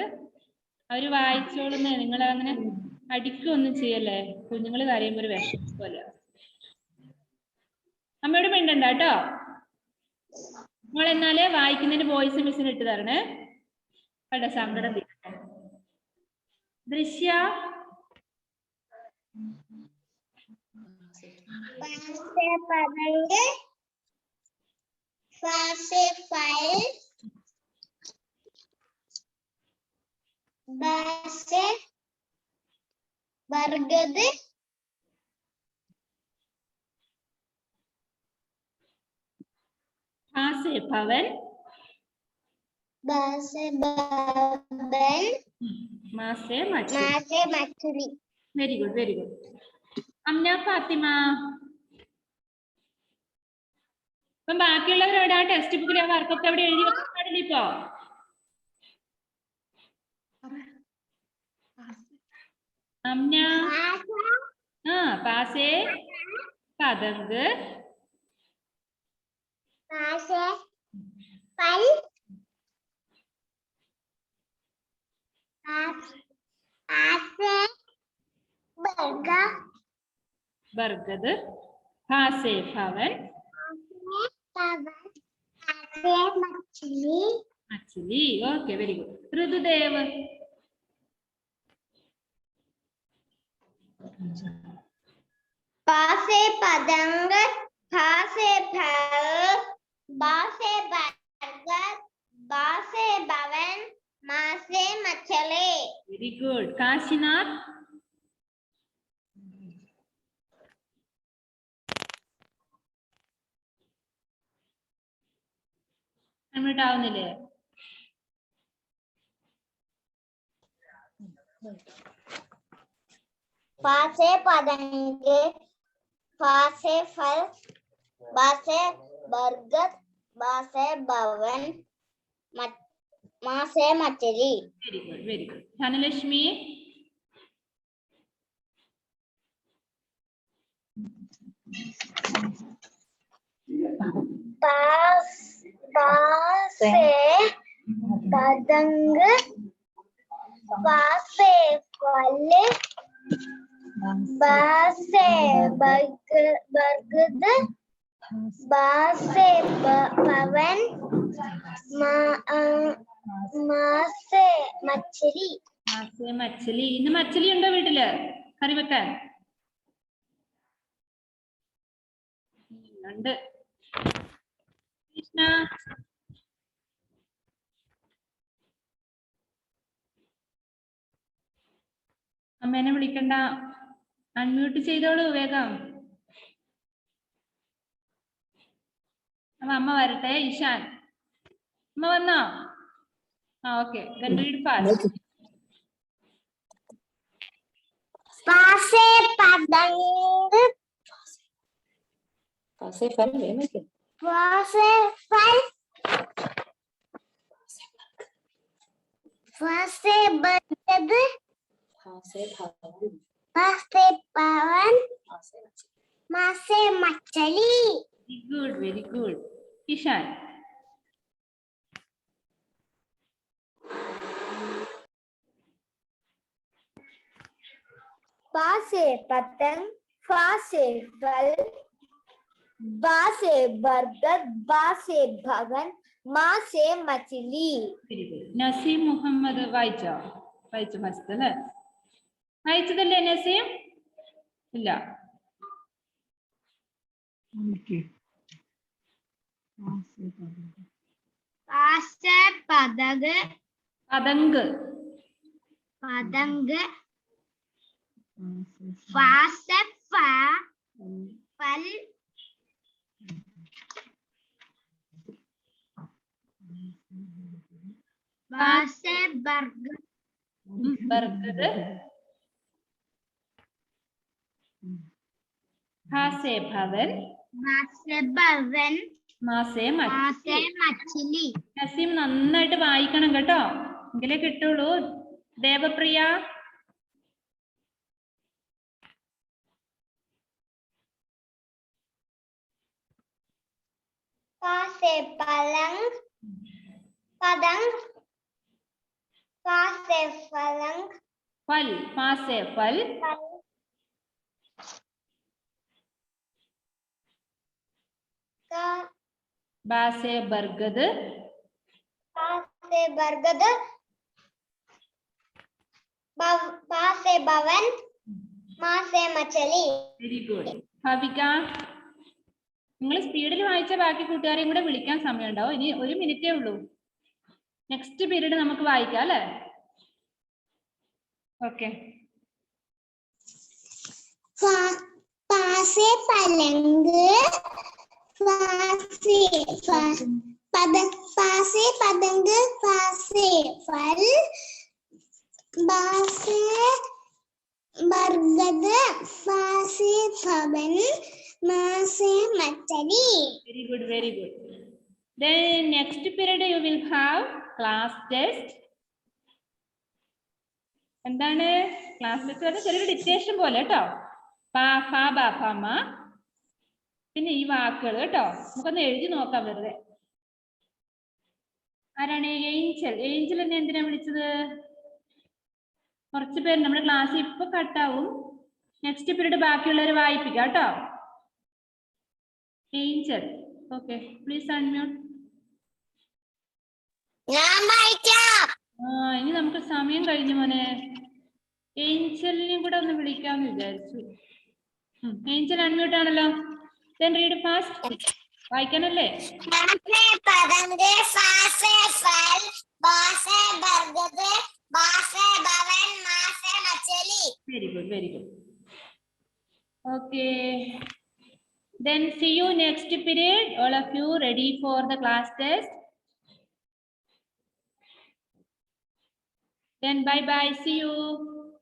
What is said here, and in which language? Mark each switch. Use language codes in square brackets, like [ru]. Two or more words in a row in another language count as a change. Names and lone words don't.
[ml] അവര് വായിച്ചോളുന്നേ, നിങ്ങൾ അങ്ങനെ അടിക്കൊന്നും ചെയ്യല്ലേ. കുഞ്ഞുങ്ങൾ കരയുമ്പോ ഒരു വിഷമം പോലെ. അമ്മയോട് മിണ്ടണ്ട കേട്ടോ. നമ്മൾ എന്നാലേ വായിക്കുന്നതിന് വോയിസ് മിസ്സിന് ഇട്ട് തരണേ കേട്ടോ. സങ്കടം തീരട്ടെ. ദൃശ്യ [hi] फा से पतंग, फा से फल, बा से बरगद, ഫാ से भवन, बा से बवन, മാ से मछली. मा से मछली. [en] very good, very good. അമ്ന ഫാത്തിമ. [ml] ഇപ്പം ബാക്കിയുള്ളവരോട് ആ ടെക്സ്റ്റ് ബുക്കിൽ ആ വർക്കൊക്കെ അവിടെ എഴുതി വെക്കാൻ പാടില്ല ഇപ്പോ. [hi] അമ്ന ആ पा से पतंग, फा से फल, फा से बर्गर, बरगद, फा से भवन, मछली. [en] മച്ഛലി. okay, very good. ഋതുദേവ്. [hi] पा से पतंग, फा से फल, बा से बरगद, बा से भवन, मा से मछली. [en] very good. [ml] കാശിനാഥ്. അൺമ്യൂട്ട് ആവുന്നില്ലേ? [hi] फा से पतंग, फा से फल, बा से बरगद, बा से भवन, मा से मछली. [en] very good, very good. ധനലക്ഷ്മി. [hi] बा से पतंग, फा से फल, बा से बरगद, बा से भवन, मा से मछली. മാ से മച്ഛലി. [ml] ഇന്ന് മച്ഛലി ഉണ്ടോ വീട്ടില് കറി വെക്കാൻ? ഉണ്ട്. കൃഷ്ണ. അമ്മേനെ വിളിക്കണ്ട, അൺമ്യൂട്ട് ചെയ്തോളൂ വേഗം. അപ്പൊ അമ്മ വരട്ടെ. ഇഷാൻ, അമ്മ വന്നോ? ആ ഓക്കെ. [en] read fast. [hi] फा से पतंग, फा से फल है ना के फा से फल, फा से बरगद, फा से भवन, फा से भवन, फा से मछली. मा से मछली. [en] very good, very good. ഇഷാൻ. [hi] फा से पतंग, फा से फल, बा से बरगद, बा से भवन, माँ से मछली [en] very good. [ml] നസീം മുഹമ്മദ് വായിച്ചോ? വായിച്ചു ഫസ്റ്റ് അല്ലേ? വായിച്ചതല്ലേ നസീം? ഇല്ല. [hi] पा से पतंग പതങ്ക്. पतंग फा से फल बा से बर्गर बर्गर. हा से भवन. बा से भवन मा से माँ മച്ചി. से मछली [ml] നസീം നന്നായിട്ട് വായിക്കണം കേട്ടോ, എങ്കിലേ കിട്ടുള്ളൂ. ദേവപ്രിയ. [hi] पा से पलंग पतंग पा से पलंग फल. फा से फल. का बा से बरगद. पा से बरगद पा से भवन माँ से मछली [en] very good. [ml] ഭവിക, നിങ്ങൾ സ്പീഡിൽ വായിച്ച ബാക്കി കൂട്ടുകാരെയും കൂടെ വിളിക്കാൻ സമയമുണ്ടാവും. ഇനി 1 മിനിറ്റേ ഉള്ളൂ. [en] next period [ml] നമുക്ക് വായിക്കാം അല്ലേ? ഓക്കെ. [hi] पा से पलंग पा से पतंग पा से फल बा से बरगद पा से भवन माँ से मछली [en] very good, very good. Then next period you will have class test. [ml] എന്താണ് [en] class test? [ml] ചെറിയൊരു ഡിക്റ്റേഷൻ പോലെ കേട്ടോ. പാ ഫ ബ ഫ മ. പിന്നെ ഈ വാക്കുകൾ കേട്ടോ, നമുക്കൊന്ന് എഴുതി നോക്കാം വെറുതെ. ആരാണ്? ഏഞ്ചൽ. ഏഞ്ചൽ എന്നെ എന്തിനാ വിളിച്ചത്? കുറച്ച് പേര് നമ്മുടെ ക്ലാസ് ഇപ്പൊ കട്ടാവും. [en] next period [ml] ബാക്കിയുള്ളവർ വായിപ്പിക്കാം കേട്ടോ. ഏഞ്ചൽ. [en] okay, please unmute. [ml] ഇനി നമുക്ക് സമയം കഴിഞ്ഞു മോനെ. ഏഞ്ചലിനെയും കൂടെ ഒന്ന് വിളിക്കാന്ന് വിചാരിച്ചു. ഏഞ്ചൽ അൺമ്യൂട്ട് ആണല്ലോ. [en] Then read fast. [ml] വായിക്കാനല്ലേ? [hi] पतंग फा से फल बा से बरगद बा से भवन माँ से मछली [en] Very good, very good. Okay. Then see you next period. All of you ready for the class test? Then bye bye. See you.